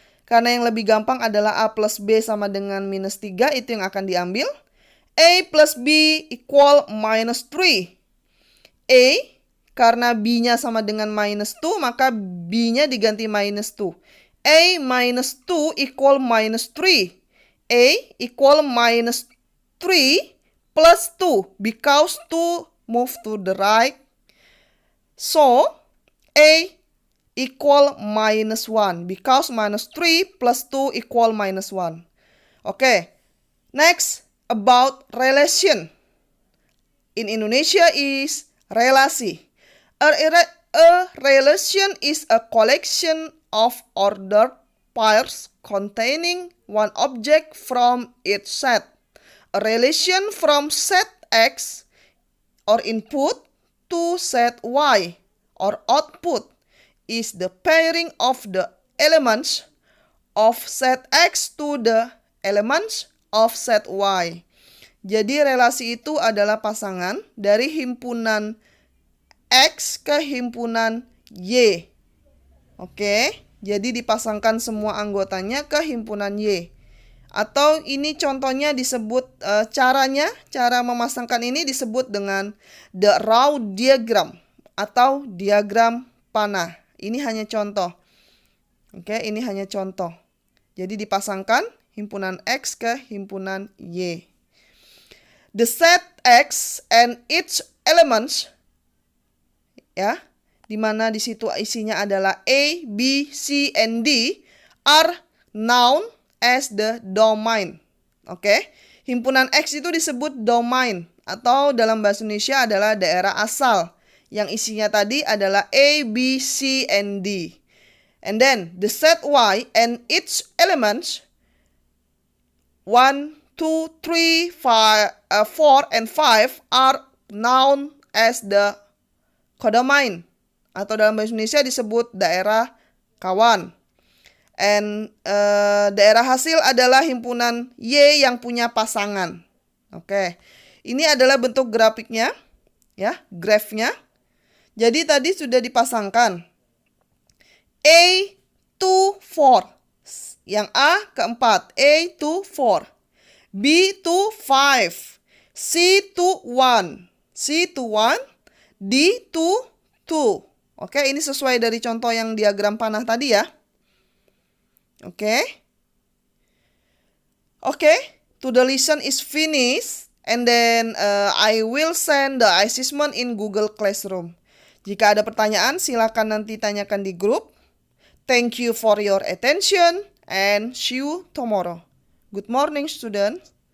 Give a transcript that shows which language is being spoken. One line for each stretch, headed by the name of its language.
Indonesian: Karena yang lebih gampang adalah A plus B sama dengan minus 3, itu yang akan diambil.
English: A plus B equal minus 3.
Indonesian: A, karena B-nya sama dengan minus 2, maka B-nya diganti minus 2.
English: A minus 2 equal minus 3. A equal minus 3 plus 2 because 2 move to the right. So, A equal minus 1 because minus 3 plus 2 equal minus 1. Okay, next about relation. In Indonesia is relasi. A relation is a collection of ordered pairs containing one object from each set. A relation from set X or input to set Y or output is the pairing of the elements of set X to the elements of set Y.
Indonesian: Jadi relasi itu adalah pasangan dari himpunan X ke himpunan Y. Oke, jadi dipasangkan semua anggotanya ke himpunan Y. Atau ini contohnya disebut cara memasangkan ini disebut dengan the raw diagram atau diagram panah. Ini hanya contoh. Oke, ini hanya contoh. Jadi dipasangkan himpunan X ke himpunan Y.
English: The set X and its elements, ya,
Indonesian: di mana di situ isinya adalah
English: A, B, C, and D are known as the domain.
Indonesian: Oke, himpunan X itu disebut domain atau dalam bahasa Indonesia adalah daerah asal yang isinya tadi adalah A, B, C, and D.
English: And then the set Y and its elements 1, 2, 3, 4, and 5 are known as the codomain
Indonesian: atau dalam bahasa Indonesia disebut daerah kawan. And daerah hasil adalah himpunan Y yang punya pasangan. Oke. Ini adalah bentuk grafiknya, ya, grafnya. Jadi tadi sudah dipasangkan A to 4. Yang A keempat, A to 4. B to 5. C to 1. C to 1. D to 2. Oke, ini sesuai dari contoh yang diagram panah tadi ya. Oke.
English: To the lesson is finished. And then I will send the assessment in Google Classroom.
Indonesian: Jika ada pertanyaan, silakan nanti tanyakan di grup.
English: Thank you for your attention and see you tomorrow. Good morning, students.